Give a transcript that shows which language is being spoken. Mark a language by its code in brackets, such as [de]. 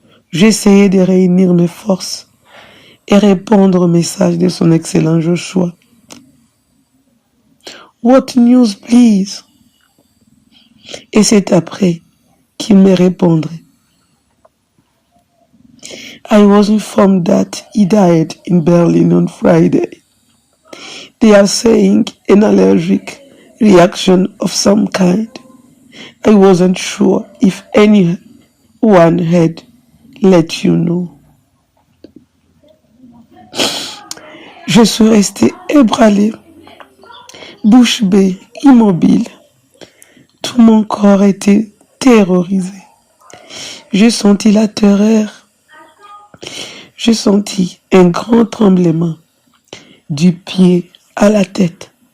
[fr] J'essayais de réunir mes forces et répondre au message de son excellent Joshua. [en] What news, please? [fr] Et c'est après qu'il me répondrait. [en] I was informed that he died in Berlin on Friday. They are saying an allergic reaction of some kind. I wasn't sure if anyone had let you know. [fr] Je suis resté ébranlé, bouche bée, immobile. Tout mon corps était terrorisé. J'ai senti la terreur. J'ai senti un grand tremblement du pied à la tête.